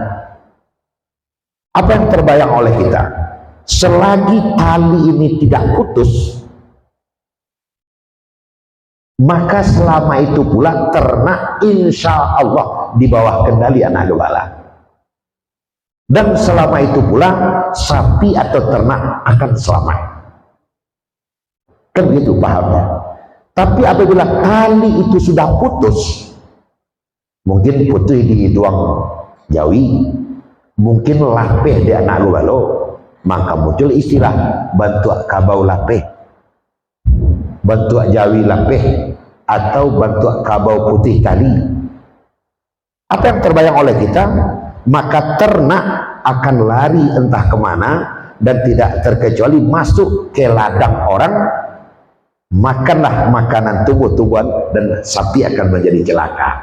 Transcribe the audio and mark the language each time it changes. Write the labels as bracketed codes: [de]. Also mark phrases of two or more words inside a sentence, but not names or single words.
[id] Apa yang terbayang oleh kita? Selagi tali ini tidak putus, maka selama itu pula ternak insya Allah di bawah kendali anak gembala, dan selama itu pula sapi atau ternak akan selamat. Kan begitu pahamnya. Tapi apabila tali itu sudah putus, [min] mungkin putih di tuang Jawi, mungkin lapeh di anak gubalo, [id] maka muncul istilah [min] bantuak kabau lapeh, bantuak Jawi lapeh, atau bantuak kabau putih tali. [id] Apa yang terbayang oleh kita? Maka ternak akan lari entah kemana dan tidak terkecuali masuk ke ladang orang, makanlah makanan tumbuh-tumbuhan dan sapi akan menjadi celaka.